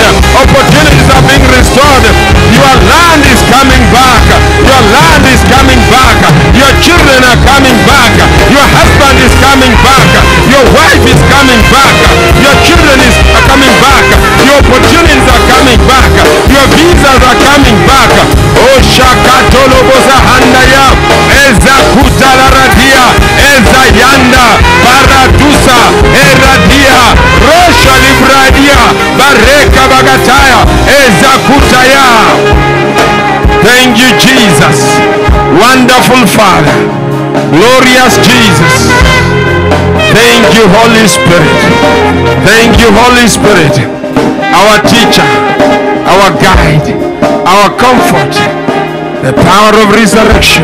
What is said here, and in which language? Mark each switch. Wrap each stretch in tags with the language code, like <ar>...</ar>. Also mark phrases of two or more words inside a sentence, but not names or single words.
<en>Opportunities are being restored. Your land is coming back. Your land is coming back. Your children are coming back. Your husband is coming back. Your wife is coming back. Your children are coming back. Your opportunities are coming back. Your visas are coming back. Oh, Shakatolo Bozahandaya, Eza Kutala Radia, Eza Yanda, Baradusa, Eradia, Rosha Libradia, Bareka Bagataya, Eza Kutaya. Thank you, Jesus. Wonderful Father. Glorious Jesus. Thank you, Holy Spirit. Thank you, Holy Spirit. Our teacher, our guide, our comfort, the power of resurrection.</en>